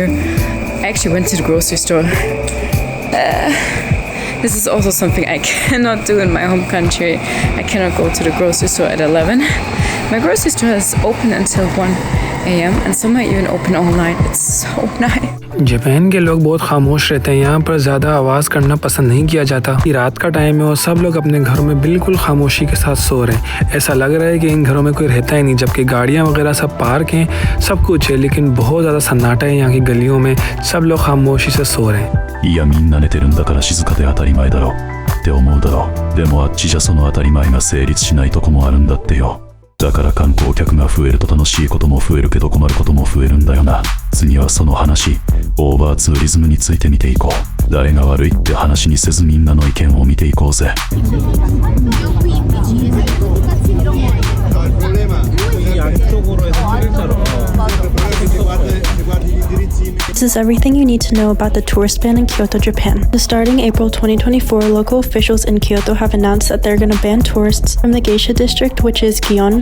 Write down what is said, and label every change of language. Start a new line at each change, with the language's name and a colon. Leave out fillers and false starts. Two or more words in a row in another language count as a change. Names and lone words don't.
English: I actually went to the grocery store. This is also something I cannot do in my home country. I cannot go to the grocery store at 11. My grocery store is open until 1 a.m. and some are even open all night. It's so nice.
Hindi: जापान के लोग बहुत खामोश रहते हैं। यहाँ पर ज़्यादा आवाज़ करना पसंद नहीं किया जाता। रात का टाइम है और सब लोग अपने घरों में बिल्कुल खामोशी के साथ सो रहे हैं। ऐसा लग रहा है कि इन घरों में कोई रहता ही नहीं, जबकि गाड़ियाँ वगैरह सब पार्क हैं, सब कुछ है, लेकिन बहुत ज़्यादा सन्नाटा है यहाँ की गलियों में। सब लोग खामोशी से सो रहे हैं।
Japanese: いやみんな寝てるんだから静かで当たり前だろって思うだろう。でもあっちじゃその当たり前が成立しないとこもあるんだってよ。だから観光客が増えると楽しいことも増えるけど困ることも増えるんだよな。次はその話、オーバーツーリズムについて見ていこう。誰が悪いって話にせずみんなの意見を見ていこうぜ。
English: This is everything you need to know about the tourist ban in Kyoto, Japan. Starting April 2024, local officials in Kyoto have announced that they're going to ban tourists from the geisha district, which is Gion.